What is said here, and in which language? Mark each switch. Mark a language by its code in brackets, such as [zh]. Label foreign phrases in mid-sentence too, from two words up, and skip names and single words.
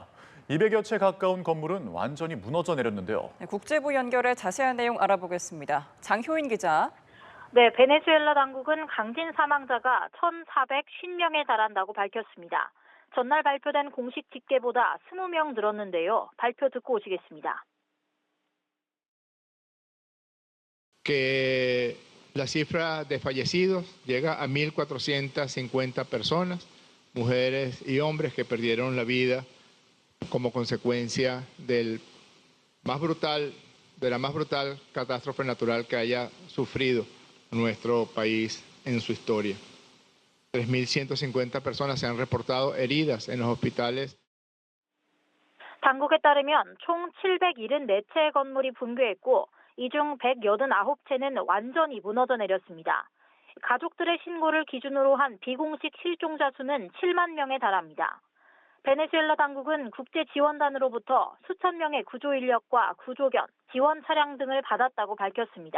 [ko] 200여 채 가까운 건물은 완전히 무너져 내렸는데요. 국제부 연결해 자세한 내용 알아보겠습니다. 장효인 기자. 네, 베네수엘라 당국은 강진 사망자가 1,450명에 달한다고 밝혔습니다. 전날 발표된 공식 집계보다 20명 늘었는데요. 발표 듣고 오시겠습니다. [es] La cifra de fallecidos llega a 1.450 personas, mujeres y hombres que perdieron la vida como consecuencia de la más brutal catástrofe natural que haya sufrido nuestro país en su historia. 3.150 personas se han reportado heridas en los hospitales. [ko] 당국에 따르면 총 774채의 건물이 붕괴했고 이 중 189채는 완전히 무너져 내렸습니다. 가족들의 신고를 기준으로 한 비공식 실종자 수는 7만 명에 달합니다. 베네수엘라 당국은 국제 지원단으로부터 수천 명의 구조 인력과 구조견, 지원 차량 등을 받았다고 밝혔습니다.